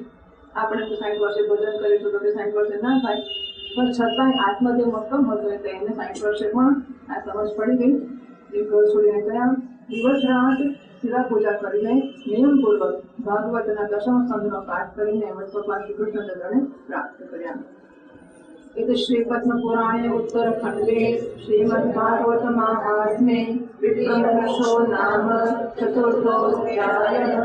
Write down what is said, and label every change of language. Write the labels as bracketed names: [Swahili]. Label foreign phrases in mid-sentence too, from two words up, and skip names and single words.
[Gujarati] આપણે તો 60 વર્ષે ભજન કરીશું તો 60 વર્ષે ના થાય, પણ છતાંય આત્મા જે મક્કમ હતો એટલે એને 60 વર્ષે પણ આ સમજ પડી ગઈ। એ ઘર છોડીને ગયા, દિવસ રાત શિવા પૂજા કરીને નિયમપૂર્વક ભાગવતના 10મ સ્કંદનો પાઠ કરીને એમણે ભગવાન શ્રી કૃષ્ણચંદ્રને પ્રાપ્ત કર્યા। [Sanskrit] इति श्रीपद्मपुराणे उत्तरखण्डे श्रीमद्भागवत महात्म्ये विप्रणशो नाम चतुर्थोऽध्यायः।